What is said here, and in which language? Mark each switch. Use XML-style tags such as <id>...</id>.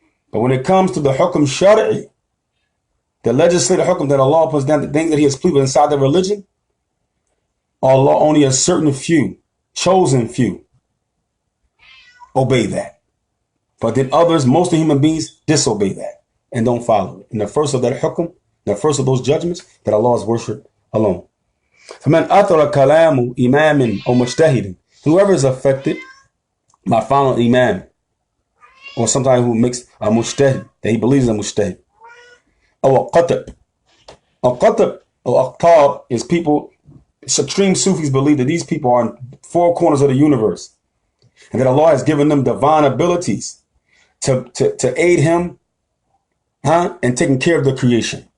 <en>But when it comes to the hukum shari'i, the legislative hukum that Allah puts down, the things that He has pleaded inside the religion, Allah, only a certain few, chosen few, obey that. But then others, most of human beings, disobey that and don't follow it. And the first of that hukum, the first of those judgments, that Allah is worshipped alone.</en> <ar>فَمَنْ أَثَرَ كَلَامُ إِمَامٍ أو مُجْتَهِدٍ.</ar> <en>Whoever is affected by following imam, or sometimes who makes a mujtahid, that he believes in a mujtahid, or a qatab. A qatab or aqtab is people, extreme Sufis believe that these people are four corners of the universe, and that Allah has given them divine abilities to aid him, and taking care of the creation.</en>